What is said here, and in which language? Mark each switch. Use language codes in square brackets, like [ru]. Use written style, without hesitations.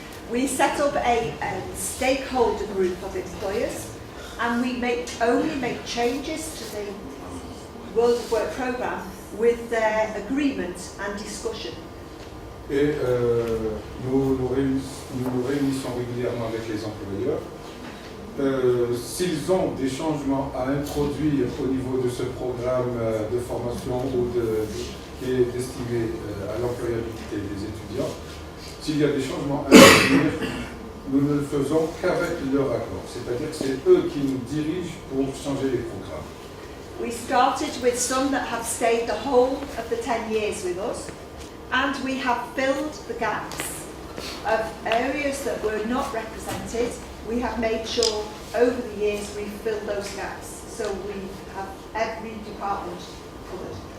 [en] We set up a stakeholder group of employers, and we only make changes to the World of Work programme with their agreement and discussion. [fr] Et nous nous réunissons régulièrement avec les employeurs. S'ils ont des changements à introduire au niveau de ce programme de formation qui est destiné à l'employabilité des étudiants, s'il y a des changements à introduire, nous ne le faisons qu'avec leur accord. C'est-à-dire que c'est eux qui nous dirigent pour changer les programmes. [en] We started with some that have stayed the whole of the 10 years with us, and we have filled the gaps of areas that were not represented. We have made sure over the years we've filled those gaps, so we have every department covered.